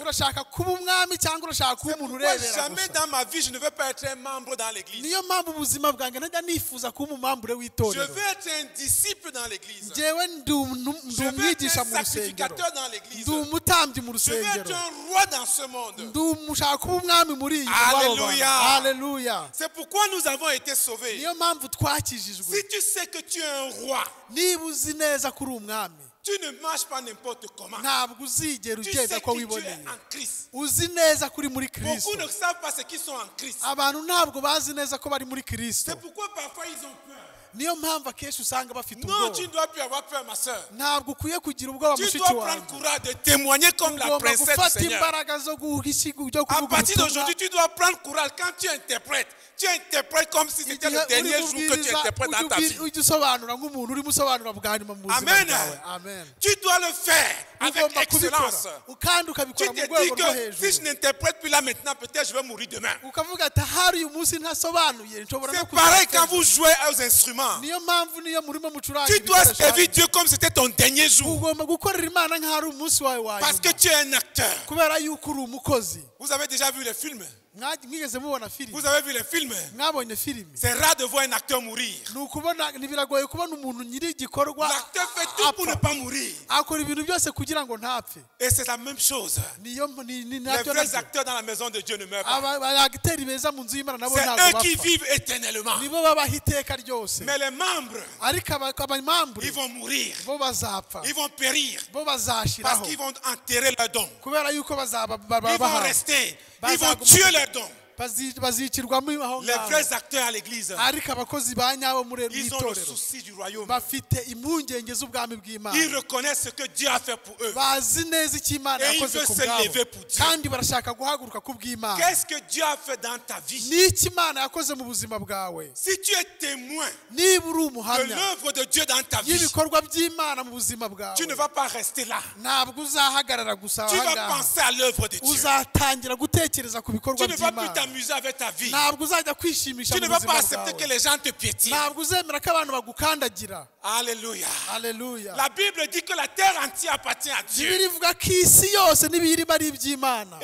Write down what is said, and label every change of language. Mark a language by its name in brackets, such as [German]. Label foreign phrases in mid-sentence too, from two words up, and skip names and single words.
[Kinyarwanda] Urashaka kuba umwami cyangwa urashaka kuba [French] C'est [Kinyarwanda] umuntu [French] pourquoi [Kinyarwanda] urebera [French] jamais [Kinyarwanda] gusa. [French] dans ma vie je ne veux pas être un membre dans l'église. [Kinyarwanda] Niyo mpamvu ubuzima bwanjye ntajya nifuza kuba umumambure [French] Je [Kinyarwanda] w'itorero. [French] veux être un disciple dans l'église. [Kinyarwanda] Njyewe ndi [French] Je veux être [Kinyarwanda] umwigisha [French] un [Kinyarwanda] mu rusengero. [French] sacrificateur dans l'église. [Kinyarwanda] Ndi umutambyi mu [French] Je veux être [Kinyarwanda] rusengero. [French] un roi dans ce monde. [Kinyarwanda] Ndi umushaka kuba umwami muri iyi Alléluia. Haleluya. [French] C'est pourquoi nous avons été sauvés. [Kinyarwanda] Niyo mpamvu twakijijwe. [French] Si tu sais que tu es un roi, [Kinyarwanda] Niba uzi neza ko uri umwami, [French] tu ne marches pas n'importe comment. [Kinyarwanda] ntabwo uzigera [French] Tu [Kinyarwanda] ugenda [French] sais [Kinyarwanda] ko [French] que tu es [Kinyarwanda] wiboneye. [French] en Christ. [Kinyarwanda] Uzi neza ko uri muri Kristo. [French] Beaucoup ne savent pas ce qu'ils sont en Christ. [Kinyarwanda] Abantu ntabwo bazi neza ko bari muri Kristo. [French] C'est pourquoi parfois ils ont peur. [Kinyarwanda] Niyo mpamvu akenshi usanga bafite [French] Non, tu ne [Kinyarwanda] ubwoba. [French] dois plus avoir peur, ma soeur. [Kinyarwanda] Ntabwo ukwiye kugira ubwoba [French] Tu [Kinyarwanda] mushiki [French] dois [Kinyarwanda] wawe. [French] prendre courage de témoigner comme la [Kinyarwanda] Ugomba [French] princesse du [Kinyarwanda] gufata [French] Seigneur. [Kinyarwanda] imbaraga zo [French] À [Kinyarwanda] kuvuga [French] partir [Kinyarwanda] ubutumwa. [French] d'aujourd'hui, tu dois prendre courage quand tu interprètes. Tu interprètes comme si c'était le dernier jour que tu interprètes dans ta vie. [Kinyarwanda] ujye usobanura nk'umuntu urimo usobanura bwa nyuma mu buzima Amen. bwawe. Amen. [French] Tu dois le faire avec [Kinyarwanda] Ugomba [French] excellence. [Kinyarwanda] kubikora kandi [French] Tu [Kinyarwanda] ukabikora [French] te [Kinyarwanda] mu rwego [French] dis [Kinyarwanda] rwo [French] que si je [Kinyarwanda] hejuru. [French] n'interprète plus là maintenant, peut-être je vais mourir demain. [Kinyarwanda] Ukavuga ati hari uyu munsi ntasobanuye nshobora no [French] C'est pareil [Kinyarwanda] kuzapfa. [French] quand vous jouez aux instruments. [Kinyarwanda] Niyo mpamvu niyo murimo mucuranga [French] Tu dois [Kinyarwanda] ibikoresho [French] servir [Kinyarwanda] hanyu. [French] Dieu comme c'était ton dernier jour. [Kinyarwanda] Ugomba gukorera Imana nk'aho ari umunsi wawe wa [French] Parce que [Kinyarwanda] nyuma. [French] tu es un acteur. [Kinyarwanda] Kubera yuko uri umukozi. [French] Vous avez déjà vu les films? [Kinyarwanda] Mwigeze mubona filime? [French] Vous avez vu les films? [Kinyarwanda] Mwabonye filime? [French] C'est rare de voir un acteur mourir. [Kinyarwanda] Ni ukubona biragoye kubona umuntu nyiri igikorwa [French] L'acteur fait tout pour ne [Kinyarwanda] apfa. [French] pas mourir. [Kinyarwanda] Akora ibintu byose kugira ngo ntapfe. [French] Et c'est la même chose. [Kinyarwanda] Ni [French] Les [Kinyarwanda] nabyo [French] vrais [Kinyarwanda] nabyo. [French] acteurs dans la maison de Dieu ne meurent pas. [Kinyarwanda] Abagiteri beza mu nzu y'Imana nabo [French] C'est [Kinyarwanda] ntabwo [French] eux qui [Kinyarwanda] bapfa. [French] vivent éternellement. [Kinyarwanda] Nibo babaho iteka ryose. [French] Mais les membres, [Kinyarwanda] Ariko abamambure [French] ils vont mourir. [Kinyarwanda] bo bazapfa. [French] Ils vont périr. [Kinyarwanda] Bo [French] Parce [Kinyarwanda] bazashiraho. [French] qu'ils vont enterrer leurs dons. [Kinyarwanda] Kubera yuko bazaba [French] Ils vont rester. Ils vont tuer leurs dons. [Kinyarwanda] bazicirwamo aho [French] Les [Kinyarwanda] ngaho. [French] vrais acteurs à l'église, [Kinyarwanda] Ariko abakozi ba nyabo muri [French] ils ont le [Kinyarwanda] itorero [French] souci du royaume. [Kinyarwanda] bafite impungenge z'ubwami bw'Imana. [French] Ils reconnaissent ce que Dieu a fait pour eux. [Kinyarwanda] Bazi neza icyo Imana [French] Et il [Kinyarwanda] yakoze [French] veut [Kinyarwanda] ku [French] se [Kinyarwanda] bwabo. [French] lever pour Dieu. [Kinyarwanda] Kandi barashaka guhaguruka ku bw'Imana. [French] Qu'est-ce que Dieu a fait dans ta vie? [Kinyarwanda] N'iki Imana yakoze mu buzima bwawe. [French] Si tu es témoin [Kinyarwanda] Niba uri [French] de [Kinyarwanda] umuhamya [French] l'œuvre de Dieu dans ta vie, [Kinyarwanda] y'ibikorwa by'Imana mu buzima bwawe, [French] tu ne vas pas rester là. [Kinyarwanda] ntabwo uzahagarara gusa [French] Tu [Kinyarwanda] aha [French] vas [Kinyarwanda] ngaha. [French] penser à l'œuvre de Dieu. [Kinyarwanda] Uzatangira gutekereza ku bikorwa [French] Tu ne vas plus [Kinyarwanda] by'Imana. [French] t'amuser avec ta vie. [Kinyarwanda] ntabwo uzajya kwishimisha [French] Tu ne [Kinyarwanda] mu [French] vas pas [Kinyarwanda] buzima [French] accepter que [Kinyarwanda] bwawe [French] les gens te piétinent. [Kinyarwanda] ntabwo uzemera ko abantu bagukandagira Alléluia. haleluya [French] La Bible dit que la terre entière appartient à Dieu. [Kinyarwanda] bibiri ivuga ko isi yose n'ibiyirimo ari iby'imana